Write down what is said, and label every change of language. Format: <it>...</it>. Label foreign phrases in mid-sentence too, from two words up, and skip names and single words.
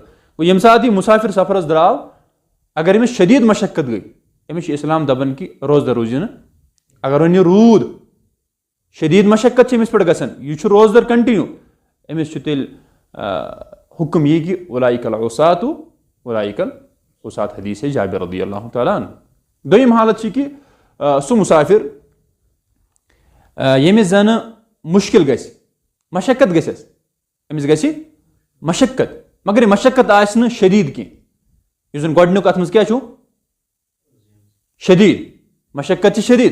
<ks>گوٚو ییٚمہِ ساتہٕ یہِ مُسافِر سفرس درٛاو اگر أمِس شدیٖد مشقت گٔے أمِس چھُ اسلام دپان کہِ روزدر روٗزِو نہٕ. اگر وۄنۍ یہِ روٗد شدیٖد مشقت چھِ أمِس پٮ۪ٹھ گژھان یہِ چھُ روزدر کنٹِنیوٗ أمِس چھُ تیٚلہِ حُکم یی کہِ</ks> <ar>اولئک العصاۃ اولئک العصاۃ</ar> <ks>حدیث جابر</ks> <ar>رضی اللہ تعالیٰ عنہ.</ar> <ks>دوٚیِم حالت چھِ کہِ سُہ مُسافِر ییٚمِس زنہٕ مُشکِل گژھِ مشقت گژھٮ۪س أمِس گژھِ مشقت مگر یہِ مشقت آسہِ نہٕ شدیٖد کینٛہہ. یُس زن گۄڈٕنیُک اتھ منٛز کیٛاہ چھُ شدیٖد مشقت چھِ شدیٖد.</ks>